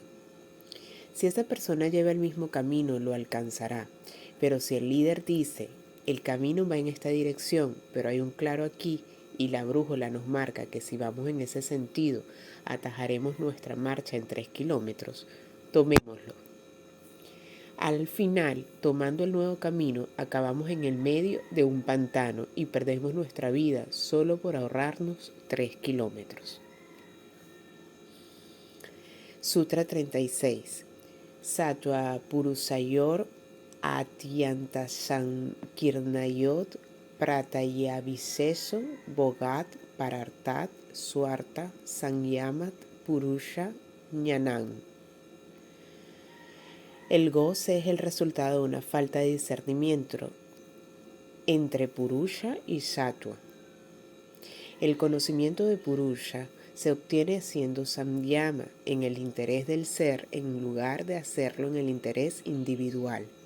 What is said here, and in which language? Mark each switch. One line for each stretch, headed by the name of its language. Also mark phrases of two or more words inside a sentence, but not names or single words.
Spanish: Si esa persona lleva el mismo camino, lo alcanzará, pero si el líder dice, el camino va en esta dirección, pero hay un claro aquí, y la brújula nos marca que si vamos en ese sentido, atajaremos nuestra marcha en 3 kilómetros, tomémoslo. Al final, tomando el nuevo camino, acabamos en el medio de un pantano y perdemos nuestra vida solo por ahorrarnos 3 kilómetros. Sutra 36.
Sanskrit: सत्त्व पुरुषयोर् अत्यन्तासङ्कीर्णयोः प्रत्ययाविशेषो भोगः परार्थात् स्वार्थ संयमात् पुरुष ज्ञानम्.
Spanish: El goce es el resultado de una falta de discernimiento entre Purusha y Sattva. El conocimiento de Purusha se obtiene haciendo samyama en el interés del ser en lugar de hacerlo en el interés individual.